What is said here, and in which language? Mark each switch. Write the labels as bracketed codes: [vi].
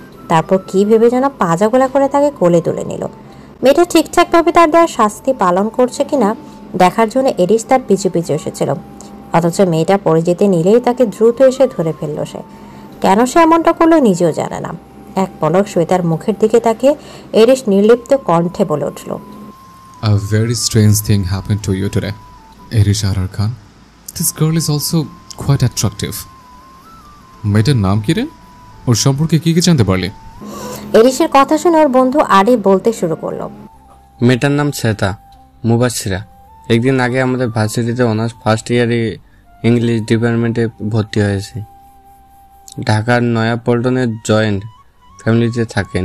[bn] তারপর কি ভেবে যেন পাজাগোলা করে তাকে কোলে তুলে নিল। মেয়েটা ঠিকঠাকভাবে তার দেওয়া শাস্তি পালন করছে কিনা দেখার জন্য এরিস তার পিছু পিছু এসেছিল, অথচ মেয়েটা পড়ে যেতে নিলেই তাকে দ্রুত এসে ধরে ফেলল সে। কেন সে এমনটা করলো নিজেও জানে না। এক পলক শ্বেতার মুখের দিকে তাকে এরিস নির্লিপ্ত কণ্ঠে বলে উঠল, [en] A very strange thing happened to you today, Erish Ahrar Khan. This girl is also quite attractive. [bn] মেয়েটার নাম কি রে? ওর সম্পর্কে কি কি জানতে পারলি? এরিসের কথা শুনে ওর বন্ধু আরিফ বলতে শুরু করলো, মেয়েটার নাম শ্বেতা মুবাশিরা। একদিন আগে আমাদের ভার্সিটিতে অনার্স ফার্স্ট ইয়ারে ইংলিশ ডিপার্টমেন্টে ভর্তি হয়েছে। ঢাকার নয়াপল্টনের জয়েন্ট ফ্যামিলিতে থাকে।